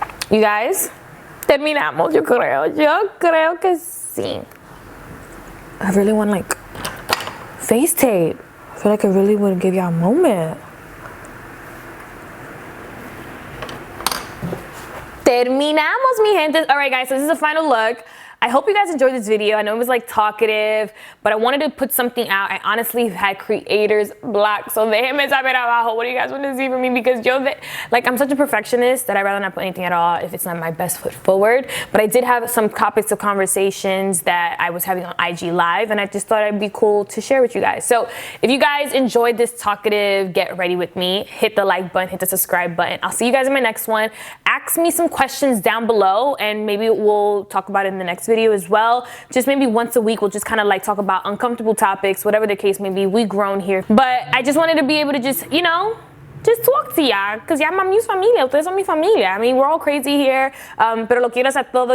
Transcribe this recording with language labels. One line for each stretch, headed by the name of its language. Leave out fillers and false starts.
Spanish: You guys, terminamos, yo creo que sí.
English: I really want like face tape. I feel like I really would give y'all a moment. Terminamos, mi gente. All right, guys, so this is the final look. I hope you guys enjoyed this video. I know it was like talkative, but I wanted to put something out. I honestly had creators blocked, so déjenme saber abajo what do you guys want to see from me, because I'm such a perfectionist that I'd rather not put anything at all if it's not my best foot forward. But I did have some topics of conversations that I was having on IG Live, and I just thought it'd be cool to share with you guys. So if you guys enjoyed this talkative get ready with me, hit the like button, hit the subscribe button. I'll see you guys in my next one. Ask me some questions down below, and maybe we'll talk about it in the next video as well. Just maybe once a week, we'll just kind of like talk about uncomfortable topics, whatever the case may be. We've grown here, but I just wanted to be able to just, you know, just talk to y'all, because y'all mi familia, ustedes son mi familia. I mean, we're all crazy here, pero lo quiero hacer todo.